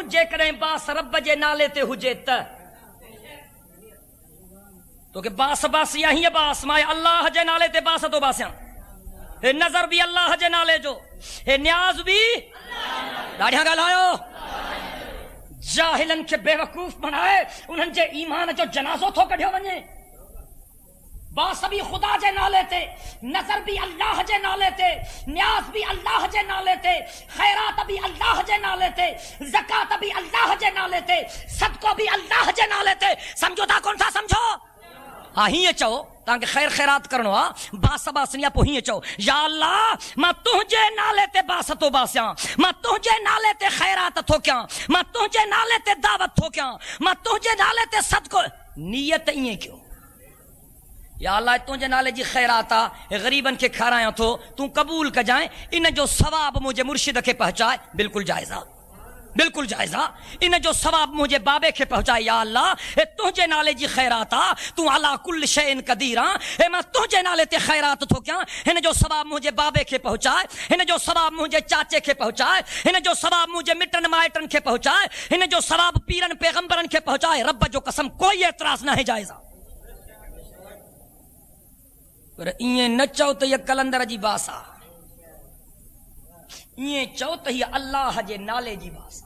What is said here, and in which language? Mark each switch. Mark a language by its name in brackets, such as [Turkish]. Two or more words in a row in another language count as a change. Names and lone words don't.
[Sindhi] जेकॾहिं बास रब जे नाले ते हुजे त तोखे बास बास या हीअं बास मां अल्लाह जे नाले ते बास थो बासियां। हे नज़र भी अल्लाह जे नाले जो, हे न्याज़ भी ॾाढियां ॻाल्हायो। जाहिलन खे बेवकूफ़ बनाए उन्हनि जे ईमान जो जनाज़ो थो कढियो वञे। बास भी खुदा जे नाले ते, नज़र भी अल्लाह जे नाले ते, न्याज़ भी अल्लाह जे नाले ते, खैरात भी अल्लाह जे नाले ते, ज़कात भी अल्लाह जे नाले ते, सदको भी अल्लाह जे नाले ते। समझो था कोन था समझो? हाँ हीअं चओ तव्हांखे ख़ैर ख़ैरात करणो आहे, बास बासनी आहे, पोइ हीअं चओ या अल्लाह मां तुंहिंजे नाले ते बास थो बासियां, मां तुंहिंजे नाले ते ख़ैरात थो कयां, मां तुंहिंजे नाले ते दावत थो कयां, मां तुंहिंजे नाले ते सदको। नियत ईअं कयो या अल्लाह तुंहिंजे नाले जी ख़ैरात आहे, ग़रीबनि खे खारायां थो, तूं क़बूल कजांइ, इन जो सवाब मुंहिंजे मुर्शिद खे पहुचाए, बिल्कुलु जाइज़ आहे, बिल्कुलु जाइज़ आहे। इन जो सवाब मुंहिंजे बाबे खे पहुचाए या अल्लाह हे तुंहिंजे नाले जी ख़ैरात आहे, तूं [Arabic] على كل شيء قدير [Sindhi] आहे, हे मां तुंहिंजे नाले ते ख़ैरात थो कयां, हिन जो सवाब मुंहिंजे बाबे खे पहुचाए, हिन जो सवाब मुंहिंजे चाचे खे पहुचाए, हिन जो सवाब मुंहिंजे मिटनि माइटनि खे पहुचाए, हिन जो सवाब पीरनि पैगंबरनि खे पहुचाए। रब जो कसम कोई एतराज़ न आहे, जाइज़ आहे। पर ईअं न चओ त हीअ कलंदर जी बास आहे, ईअं चओ त हीअ अल्लाह जे नाले जी बास आहे।